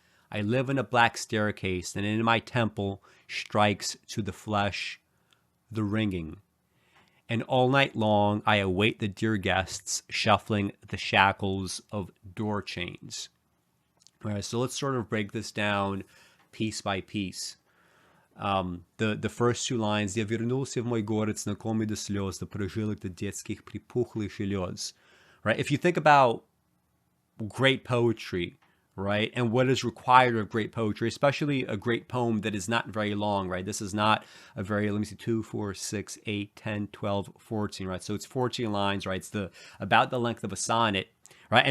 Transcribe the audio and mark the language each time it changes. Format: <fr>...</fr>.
<en>I live in a black staircase, and in my temple strikes to the flesh the ringing. And all night long I await the dear guests shuffling the shackles of door chains. All right, so let's sort of break this down piece by piece. The first two lines.</en> <ru>Я вернулся в мой город, знакомый до слез, до прожилок до детских припухлых желез.</ru> <en>Right? If you think about great poetry, right, and what is required of great poetry, especially a great poem that is not very long, right? This is not a very, let me see, 2, 4, 6, 8, 10, 12, 14, right? So it's 14 lines, right? It's about the length of a sonnet, right?</en>